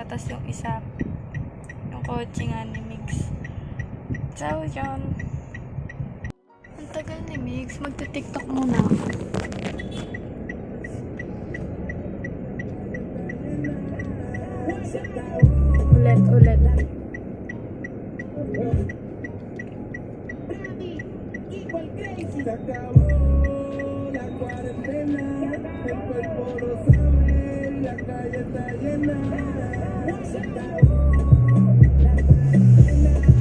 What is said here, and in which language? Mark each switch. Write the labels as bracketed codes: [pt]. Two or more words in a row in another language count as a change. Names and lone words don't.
[tl] Tapos yung isa, yung kotse nga ni Migs. So, yun. Ang tagal ni Migs. Magti-tiktok muna. Ulit. [es] Se acabó la cuarentena, el cuerpo lo sabe, la calle está llena. Se acabó la cuarentena.